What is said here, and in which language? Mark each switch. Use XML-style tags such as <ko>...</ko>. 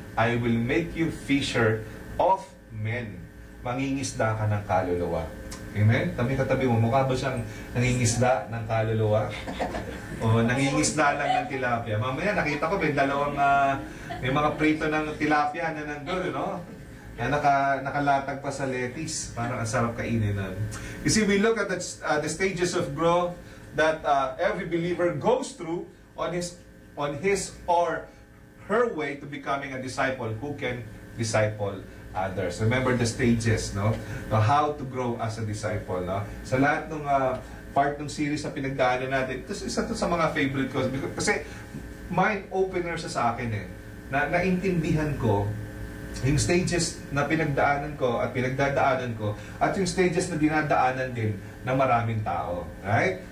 <en>I will make you fisher of men.</en> <tl>Mangingisda ka ng kaluluwa. Amen? Tabi-katabi mo, mukha ba siyang nangingisda ng kaluluwa? O nangingisda lang ng tilapia? Mamaya, nakita ko, may mga prito ng tilapia na nandun, no? Na nakalatag pa sa lettuce. Parang ang sarap kainin na.</tl> <en>You see, we look at the stages of growth that every believer goes through on his or her way to becoming a disciple who can disciple others. Remember the stages, no? How to grow as a disciple, no?</en> <tl>Sa lahat ng part ng series na pinagdaanan natin, ito isa to sa mga favorite ko. Kasi mind opener sa akin eh. Naintindihan ko yung stages na pinagdaanan ko at pinagdadaanan ko at yung stages na dinadaanan din ng maraming tao. Right?</tl>